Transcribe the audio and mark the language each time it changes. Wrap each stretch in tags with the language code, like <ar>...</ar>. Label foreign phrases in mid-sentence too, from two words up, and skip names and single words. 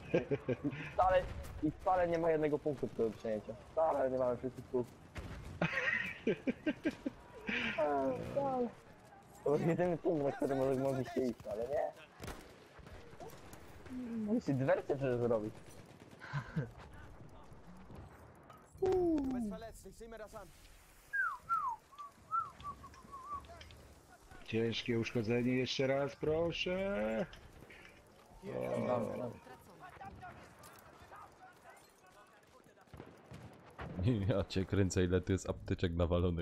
<pl>Wcale nie ma jednego punktu do przejęcia. Wcale nie mamy wszystkich punktów. Wcale. To był jedyny punkt, na który mogliście iść, ale nie. Mogliście dywersję przecież zrobić.</pl> <de>Du bist verletzt, ich sehe mir das an.</de> <pl>Ciężkie uszkodzenie jeszcze raz, proszę. Utracony. Ja cię kręcę, ile tu jest apteczek nawalonych.</pl>